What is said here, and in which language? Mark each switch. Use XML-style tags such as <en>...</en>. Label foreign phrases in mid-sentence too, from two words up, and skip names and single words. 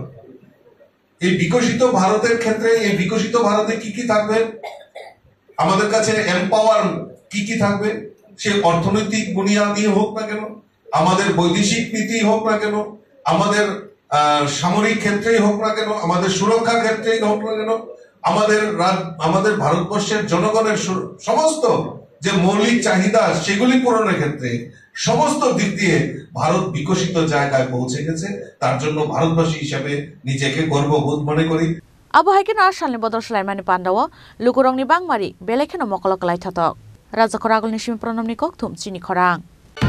<bn>এই বিকশিত ভারতের ক্ষেত্রে, এই বিকশিত ভারতে কি কি থাকবে, আমাদের কাছে এম্পাওয়ার কি কি থাকবে, সে অর্থনৈতিক বুনিয়াদি হোক না কেন, আমাদের বৈদেশিক নীতি হোক না কেন, আমাদের সামরিক ক্ষেত্রেই হোক না কেন, আমাদের সুরক্ষা ক্ষেত্রেই হোক না কেন, আমাদের ভারতবর্ষের জনগণের সমস্ত যে মৌলিক চাহিদা, সেগুলি পূরণের ক্ষেত্রে সমস্ত দিক দিয়ে ভারত বিকশিত জায়গায় পৌঁছে গেছে। তার জন্য ভারতবাসী হিসাবে নিজেকে গর্ববোধ মনে করি।</bn> <trp>Abo haikeno asalni bodol sulaimani pandawo lukurongni bangmari belekeno mokolok kalai thatok. Raja Koragolni simi pronomni kokthum chini khorang.</trp>